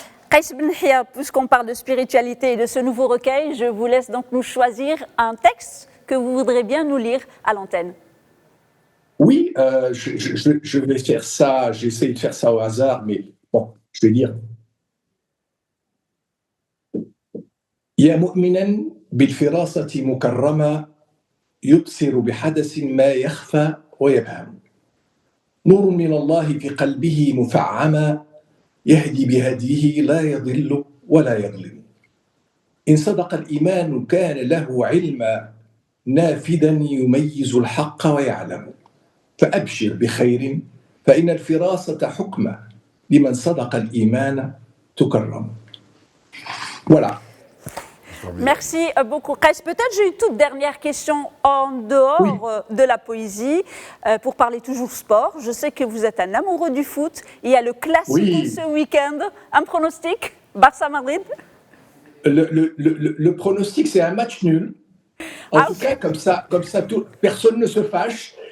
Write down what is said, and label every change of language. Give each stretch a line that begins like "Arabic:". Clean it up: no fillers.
French: Qaïs Ben Yahia, puisqu'on parle de spiritualité et de ce nouveau recueil, je vous laisse donc nous choisir un texte que vous voudrez bien nous lire à l'antenne. Oui, je vais faire ça, j'essaie de faire ça au hasard, mais bon, je vais dire.
Arabic: يا مؤمنا بالفراسة مكرما يبصر بحدث ما يخفى ويبهم نور من الله في قلبه مفعما يهدي بهديه لا يضل ولا يظلم إن صدق الإيمان كان له علما نافذا يميز الحق ويعلم فأبشر بخير فإن الفراسة حكمة لمن صدق الإيمان تكرم.
French: Voilà. Merci beaucoup, Qaïs. Peut-être j'ai une toute dernière question en dehors de la poésie, pour parler toujours sport. Je sais que vous êtes un amoureux du foot. Il y a le Classico ce week-end. Un pronostic, Barça-Madrid? Le pronostic, c'est un match nul. En tout cas, comme ça personne ne se fâche.